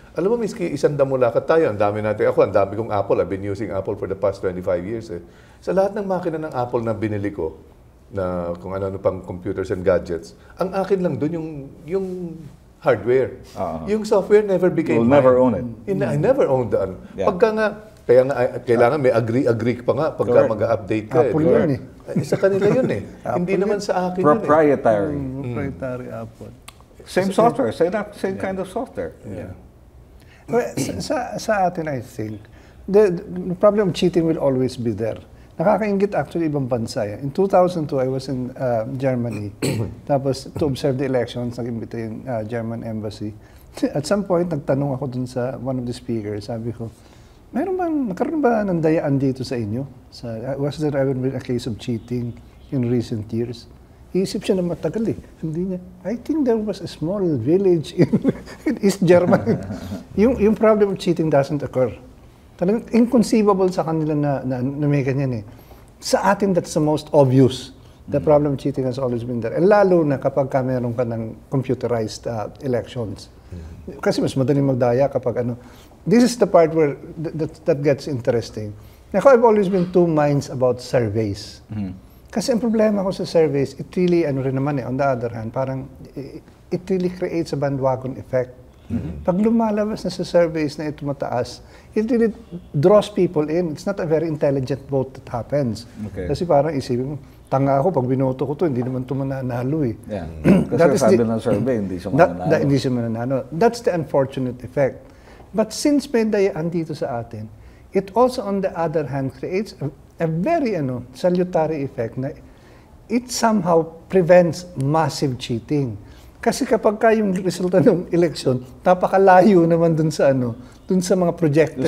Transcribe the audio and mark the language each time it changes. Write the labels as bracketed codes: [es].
[tl] Alam mo, miski isang damulakat tayo, ang dami natin. Ako, ang dami kong Apple. [en] I've been using Apple for the past 25 years. [tl] Sa lahat ng makina ng Apple na binili ko, na kung ano pang [en] computers and gadgets, [tl] ang akin lang doon yung hardware. [en] Yung software never became mine. never own it. I never owned that. Yeah. [tl] Pagka nga, kaya nga, kailangan may agree pa nga pagka mag-update ka. [en] Apple [tl] di ba? yun Sa kanila yun eh. Hindi naman sa akin [en] Proprietary. Proprietary Apple. Same software, same kind of software. Yeah. Well, sa atin, I think, the problem of cheating will always be there. [tl] Nakakaingit actually ibang bansa yan. [en] In 2002, I was in Germany. Tapos, to observe the elections, [tl] nag-imbita yung [en] German embassy. At some point, [tl] nagtanong ako dun sa [en] one of the speakers. [tl] Sabi ko, nagkaroon ba ng dayaan dito sa inyo? [en] Was there ever been a case of cheating in recent years? [tl] Iisip siya na matagal eh. Hindi niya. [en] I think there was a small village in East Germany. yung problem of cheating doesn't occur. [tl] Talagang inconceivable sa kanila na may ganyan eh. [en] Sa atin, that's the most obvious. The problem of cheating has always been there. [tl] And lalo na kapag meron ka ng computerized elections. Kasi mas madaling magdaya kapag ano. [en] This is the part where that gets interesting. Now, I've always been two minds about surveys. [tl] Kasi ang problema ko sa surveys, [en] it really, on the other hand, parang it really creates a bandwagon effect. [tl] Pag lumalabas na sa surveys na ito mataas, [en] it really draws people in. It's not a very intelligent vote that happens. Okay. [tl] Kasi parang isipin mo, tanga ako, pag binoto ko to, hindi naman ito mananalo eh. [en] Yeah. [tl] Kasi sabi ng survey, hindi siya mananalo. Hindi siya mananalo. [en] That's the unfortunate effect. But since [tl] may dayaan dito sa atin, [en] it also on the other hand creates a very salutary effect na it somehow prevents massive cheating. [tl] Kasi kapag yung resulta ng eleksyon, napakalayo naman dun sa mga projected...